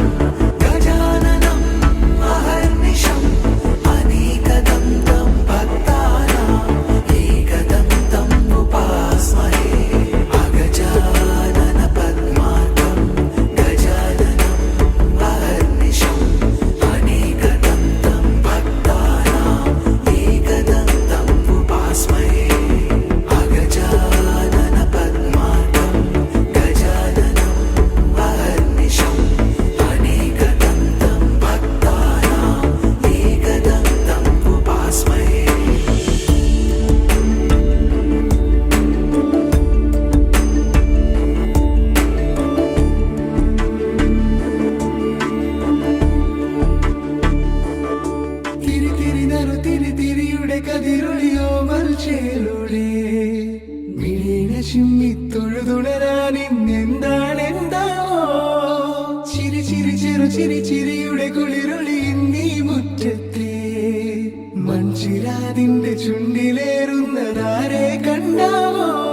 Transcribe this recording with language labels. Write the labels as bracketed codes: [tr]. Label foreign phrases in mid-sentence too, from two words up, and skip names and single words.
[sa] गजाननम् अहर्निशम् अनेकदन्तं भक्तानाम् एकदन्तम् उपास्महे अगजानन पद्मार्कं गजाननम् अहर्निशम् अनेकदन्तं भक्तानाम् एकदन्तम् उपास्महे अगजानन पद्मार्कं गजाननम् अहर्निशम् अनेकदन्तं भक्तानाम् एकदन्तम् उपास्महे [ml] തിരി തിരി നറു തിരി തിരിയുടെ കതിരൊളിയോ മൽച്ചേലൂടെ മിഴീണ ചിമ്മി തൊഴുതുണരാൻ ഇന്നെന്താണെന്താവോ ചിരി ചിരി ചെറു ചിരി ചിരിയുടെ കുളിരൊളി നീ മുറ്റത്തെ മൺചിരാതിന്റെ ചുണ്ടിലേറുന്നതാരെ കണ്ടാവോ